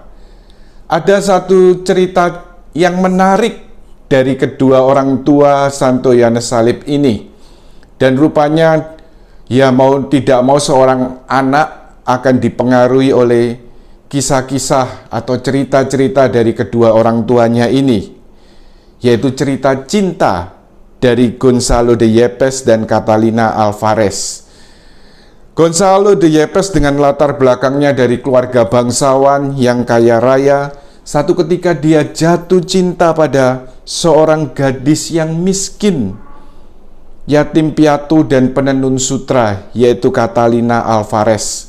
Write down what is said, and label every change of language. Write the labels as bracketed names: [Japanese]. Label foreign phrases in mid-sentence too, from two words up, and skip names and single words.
[Indonesian] Ada satu cerita yang menarik dari kedua orang tua Santo Yohanes Salib ini, dan rupanya mau tidak mau seorang anak akan dipengaruhi oleh kisah-kisah atau cerita-cerita dari kedua orang tuanya ini, yaitu cerita cinta dari Gonzalo de Yepes dan Catalina Alvarez. Gonzalo de Yepes dengan latar belakangnya dari keluarga bangsawan yang kaya raya, satu ketika dia jatuh cinta pada seorang gadis yang miskin, yatim piatu dan penenun sutra, yaitu Catalina Alvarez.